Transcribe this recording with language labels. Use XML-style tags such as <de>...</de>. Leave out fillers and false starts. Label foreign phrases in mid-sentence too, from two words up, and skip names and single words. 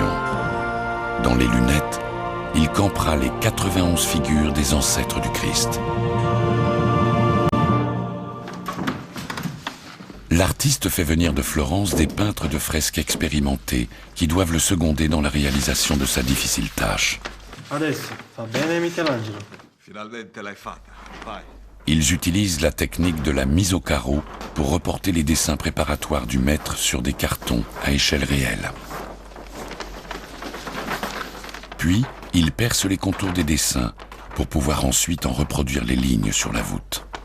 <fr>Dans les lunettes, il campera les 91 figures des ancêtres du Christ. L'artiste fait venir de Florence des peintres de fresques expérimentés qui doivent le seconder dans la réalisation de sa difficile tâche.</fr> <it>Adesso, fa bene Michelangelo. Finalmente l'hai fatta. Vai.</it> <fr>Ils utilisent la technique de la mise au carreau pour reporter les dessins préparatoires du maître sur des cartons à échelle réelle. Puis, ils percent les contours des dessins pour pouvoir ensuite en reproduire les lignes sur la voûte.</fr>